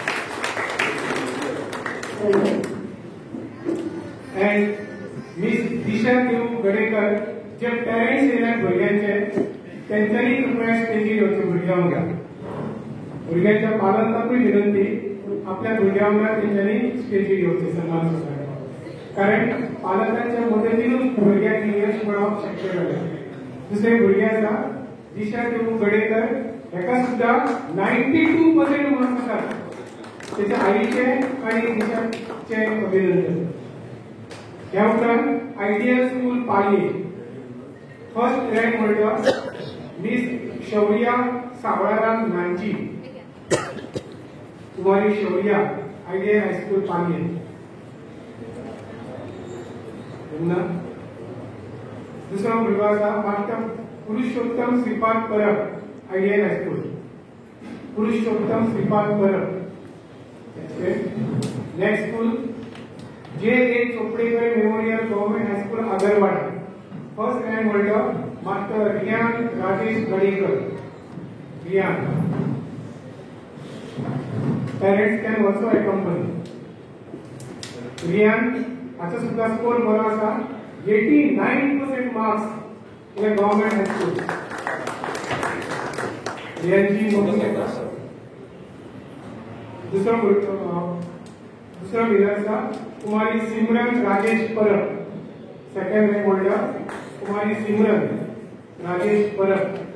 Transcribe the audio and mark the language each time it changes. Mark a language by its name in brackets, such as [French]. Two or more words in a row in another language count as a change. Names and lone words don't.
[English] and Miss [Konkani] दिशा देऊ गडेकर जे पेरेंट्स येयल्यात भुरग्यांचे तेंच्यांनी कृपया स्टेजीर येवचें भुरग्यां वांगडा भुरग्यांच्या पालकांकूय विनंती आपल्या भुरग्यां वांगडा तेंच्यांनी स्टेजीर येवचें सन्मान करपाक कारण पालकांच्या मदतीनूच भुरग्यांक यश मेळोवप शक्य जालें दुसरे भुरगे आसा दिशा देऊ गडेकर हेका सुद्धा 92% मार्क्स आसात त्याच्या आईचे आणि तिच्याचे अभिनंदन. ह्या उपरांत आयडियल स्कूल पालये [English] first rank holder Miss [Konkani] शौर्या सावळाराम नांजी, कुमारी शौर्या, आयडियल हायस्कूल पालये. दुसरा मुलगा आसा मास्टर पुरुषोत्तम श्रीपाद परब, आयडियल हायस्कूल. पुरुषोत्तम श्रीपाद परब. [English] next school J.A. Chopdekar Memorial Government High School Agarwada. First rank holder Master Riyan Rajesh Gadekar. रियान. Parents can also accompany. [Konkani] रियान हाचा सुद्धा स्कोर बरो आसा. [English] 89% marks in Government High School. [Konkani] रियानची मोठी दूसरा विनर आसा कुमारी सिमरन राजेश परब. [English] Second rank holder Kumari Simran Rajesh Parab.